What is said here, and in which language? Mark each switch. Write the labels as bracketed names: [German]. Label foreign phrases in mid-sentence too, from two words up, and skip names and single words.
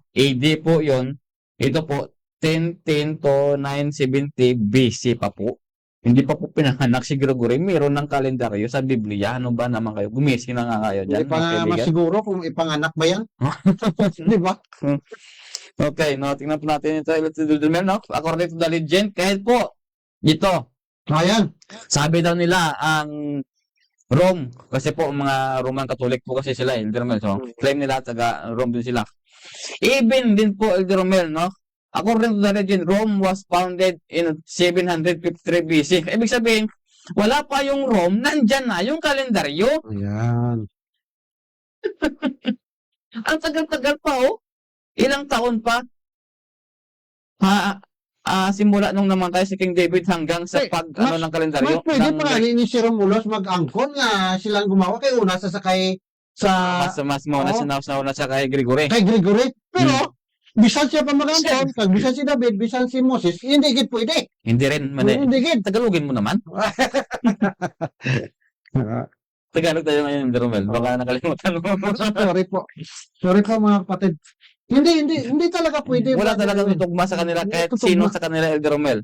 [Filipino] AD po yon. Ito po, 1010 to 970 BC pa po. Hindi pa po pinanganak si Gregory. Meron ng kalendaryo sa Biblia. Ano ba naman kayo? Gumising na nga kayo dyan. Hindi pa nga masiguro kung ipanganak ba yan. Di ba? Okay, no, tingnan po natin ito. [English] No? According to the legend, [Filipino] kahit po, ito, Ayan. sabi daw nila, ang Rome, kasi po, mga Roman Catholic po kasi sila, Elder Romel. So, claim nila, taga Rome din sila. Even din po, Elder Romel, no? [English] According to the legend, Rome was founded in 753 BC. [Filipino] Ibig sabihin, wala pa yung Rome, nandyan na yung kalendaryo. Ayan. Ang tagal-tagal pa, oh. Ilang taon pa. Simula nung namatay si King David hanggang sa Eh, ano ng kalendaryo. Mas pwede ng- [Hiligaynon] pa ni si Romulos mag-angkon nga silang gumawa kay una sasakay sa [Filipino] mas mauna Oo. nauna siya kay Gregory. kay Gregory. Pero Hmm. [Hiligaynon] bisan siya pa mag-angkon, kag bisan si David, bisan si Moses, hindi gid pwede. [Filipino] Hindi rin, mali. [Hiligaynon] Hindi gid. [Filipino] Tagalogin mo naman. Tagalog tayo ngayon, Romel. Baka nakalimutan mo. Sorry po. Sorry po mga kapatid. Hindi talaga pwede. Wala Brother talagang Erwin. tutugma sa kanila Hindi kahit tutugma. sino sa kanila, Elder Romel.